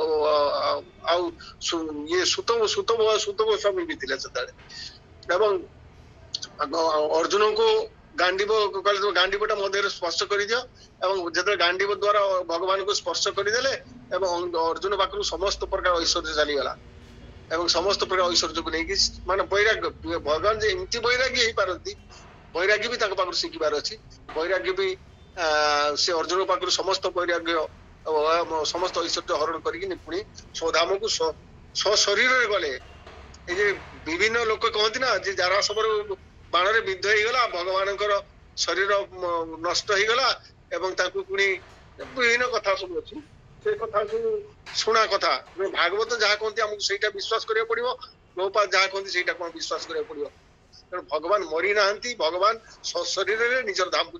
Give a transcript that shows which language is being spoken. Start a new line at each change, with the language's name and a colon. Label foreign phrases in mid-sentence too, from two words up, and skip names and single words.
Odia: ଆଉ ଇଏ ସୁତବ ସ୍ୱାମୀ ବି ଥିଲେ ସେତେବେଳେ ଏବଂ ଅର୍ଜୁନଙ୍କୁ ଗାଣ୍ଡୀବ କହିଲେ ଗାଣ୍ଡୀବଟା ମୋ ଦେହରେ ସ୍ପର୍ଶ କରିଦିଅ ଏବଂ ଯେତେବେଳେ ଗାଣ୍ଡୀବ ଦ୍ଵାରା ଭଗବାନଙ୍କୁ ସ୍ପର୍ଶ କରିଦେଲେ ଏବଂ ଅର୍ଜୁନ ପାଖରୁ ସମସ୍ତ ପ୍ରକାର ଐଶ୍ୱର୍ଯ୍ୟ ଚାଲିଗଲା ଏବଂ ସମସ୍ତ ପ୍ରକାର ଐଶ୍ୱର୍ଯ୍ୟକୁ ନେଇକି ମାନେ ବୈରାଗ୍ୟ ଭଗବାନ ଯେ ଏମିତି ବୈରାଗ୍ୟ ହେଇପାରନ୍ତି ବୈରାଗ୍ୟ ବି ତାଙ୍କ ପାଖରୁ ଶିଖିବାର ଅଛି ବୈରାଗ୍ୟ ବି ସେ ଅର୍ଜୁନ ପାଖରୁ ସମସ୍ତ ବୈରାଗ୍ୟ ସମସ୍ତ ଐଶ୍ୱର୍ଯ୍ୟ ହରଣ କରିକି ପୁଣି ସ୍ୱଧାମକୁ ସ୍ୱଶରୀରରେ ଗଲେ ଏଇ ଯେ ବିଭିନ୍ନ ଲୋକ କହନ୍ତି ନା ଯେ ଯାରା ସବର ବାଣରେ বিদ্ধ ହେଇଗଲା ଭଗବାନଙ୍କର ଶରୀର ନଷ୍ଟ ହେଇଗଲା ଏବଂ ତାଙ୍କୁ ପୁଣି ବିଭିନ୍ନ କଥା ସବୁ ଅଛି ସେ କଥାକୁ ଶୁଣା କଥା ଭାଗବତ ଯାହା କହନ୍ତି ଆମକୁ ସେଇଟା ବିଶ୍ୱାସ କରିବାକୁ ପଡିବ ପ୍ରଭୁପାଦ ଯାହା କହନ୍ତି ସେଇଟା କଣ ବିଶ୍ୱାସ କରିବାକୁ ପଡିବ ତେଣୁ ଭଗବାନ ମରି ନାହାନ୍ତି ଭଗବାନ ଶରୀରରେ ନିଜର ଧାମକୁ